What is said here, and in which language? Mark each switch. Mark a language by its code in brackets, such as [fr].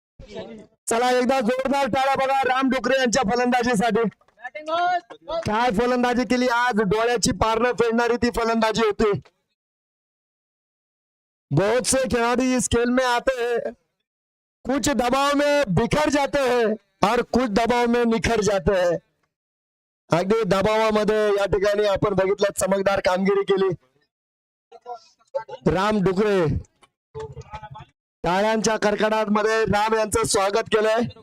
[mr] चला एकदा जोरदार टाळा बघा राम डुकरे यांच्या फलंदाजीसाठी. काय फलंदाजी केली आज. डोळ्याची पारणं फेडणारी ती फलंदाजी होती. [hi] बहुत से खिलाड़ी इस खेल में आते हैं, कुछ दबाव में बिखर जाते हैं और कुछ दबाव में निखर जाते हैं. [mr] अगदी दबावामध्ये या ठिकाणी आपण बघितलं चमकदार कामगिरी केली राम डुकरे. टाळ्यांच्या कडकडाटामध्ये राम यांचं स्वागत केलंय.